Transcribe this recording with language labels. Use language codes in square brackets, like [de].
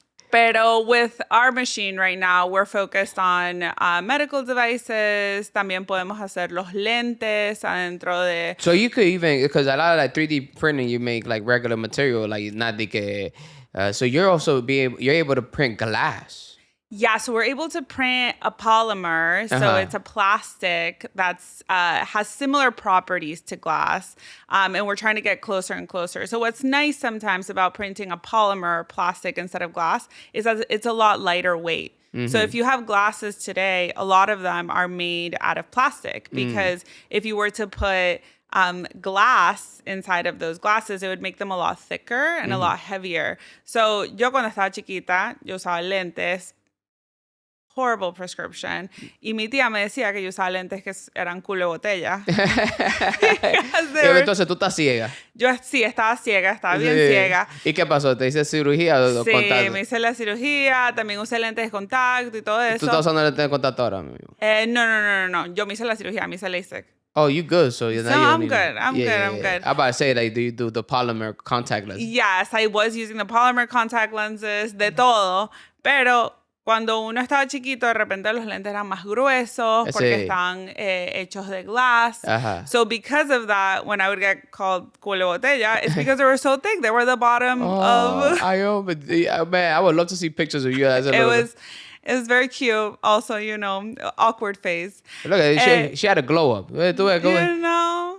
[es] Pero [en] with our machine right now, we're focused on medical devices. [es] También podemos hacer los lentes adentro de... [en] So you could even, because a lot of like 3D printing, you make like regular material, like not [es] de que... [en] so you're also you're able to print glass. Yeah, so we're able to print a polymer. So it's a plastic that's has similar properties to glass. And we're trying to get closer and closer. So what's nice sometimes about printing a polymer or plastic instead of glass is that it's a lot lighter weight. Mm-hmm. So if you have glasses today, a lot of them are made out of plastic because if you were to put glass inside of those glasses, it would make them a lot thicker and a lot heavier. [es] So yo cuando estaba chiquita, yo usaba lentes, [en] horrible prescription. [es] Y mi tía me decía que yo usaba lentes que eran culo de botella. Entonces tú estás ciega. Yo sí, estaba ciega, estaba bien ciega. ¿Y qué pasó? ¿Te hice cirugía o sí, contacto? Me hice la cirugía, también usé lentes de contacto y todo eso. ¿Tú estás usando lentes de contacto ahora mismo? No. Yo me hice la cirugía, me hice LASIK. [en] Oh, you good? So I'm good. I'm good. I'm about to say, like, do you do the polymer contact lenses? Yes, I was using the polymer contact lenses, [es] de todo, pero cuando uno estaba chiquito, de repente los lentes eran más gruesos porque están hechos de [en] glass. So because of that, when I would get called [es] culo botella, [en] it's because they were so thick. They were the bottom of... Man, I would love to see pictures of you as a little... It was very cute. Also, you know, awkward phase. Look, she had a glow up. You know?